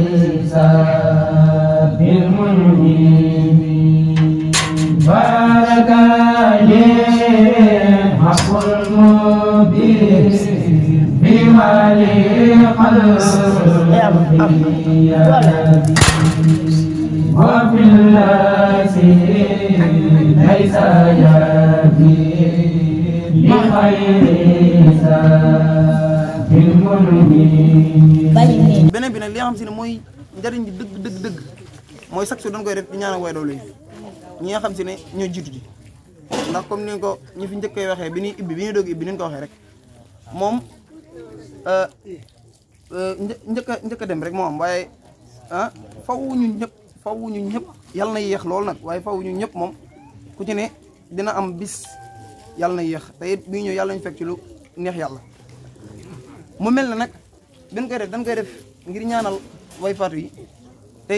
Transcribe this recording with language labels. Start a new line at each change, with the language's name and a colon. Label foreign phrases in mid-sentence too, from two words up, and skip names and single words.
Arabic: ساب المنيب بارك لي الحق المبين بما لقلبي يبي وفي الذي ليس يبي بخير ساب المنيب.
Wolof: beneen bi nag li nga xam si ne mooy njariñ bi dëgg mooy
French: chaque jour
Wolof: dañ koy def di ñaanal way doole ñi nga xam si ne ñoo jiitu ji ndax comme ni ko ñi fi njëkk koy waxee bi ñuy ibbi bi ñuy doog ibbi ni ñu ko waxee rek moom njëkk a dem rek moo am waaye faw ñun ñëpp yàlla na yéex lool nag waaye faw ñun ñëpp moom ku ci ne dina am bis yàlla na yéex te it bii ñëw yàlla ñu fekk ci lu neex yàlla mu mel na nag dañ koy def ngir ñaanal way faatu yi te